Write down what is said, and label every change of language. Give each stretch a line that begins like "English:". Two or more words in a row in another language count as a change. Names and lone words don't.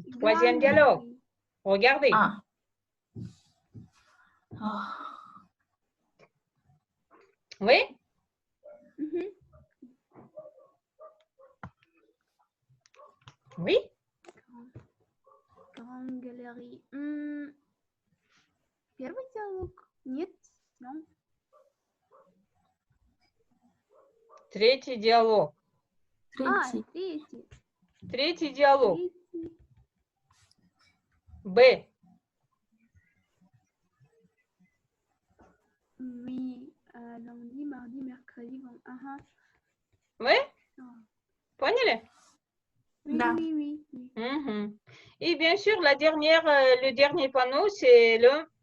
French: Troisième dialogue. Regardez. Ah. Ah. Oui? Oui? Grande galerie.
Russian: Первый диалог? Нет? Non? Третий диалог. Третий. Третий. Третий диалог. Третий. Б.
French: Oui. Lundi, mardi, mercredi. Ага.
Russian: Oui? Поняли?
French: Oui,
Russian: Да.
French: oui, oui, oui. Mhm. Et bien sûr, le dernier panneau, c'est le